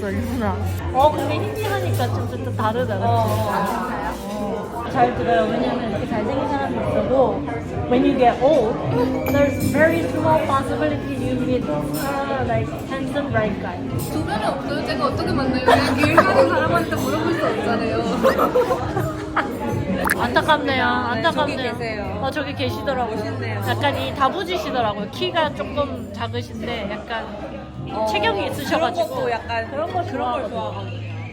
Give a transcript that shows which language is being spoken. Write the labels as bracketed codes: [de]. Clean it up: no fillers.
[ko] 근데 힌디 하니까 좀 또 다르다. 잘 들어요. 왜냐면 이렇게 잘생긴 사람이 있어도 [en] when you get old, there's very small possibility you meet like handsome bright guy. [ko] 주변에 없어요. 제가 어떻게 만나요? 그냥 길 가는 사람한테 물어볼 수 없잖아요. 안타깝네요. 저기 계세요. 저기 계시더라고요. 멋있네요. 약간 이 다부지시더라고요. 키가 조금 작으신데 약간 체격이 있으셔가지고 그런 걸 좋아하거든요.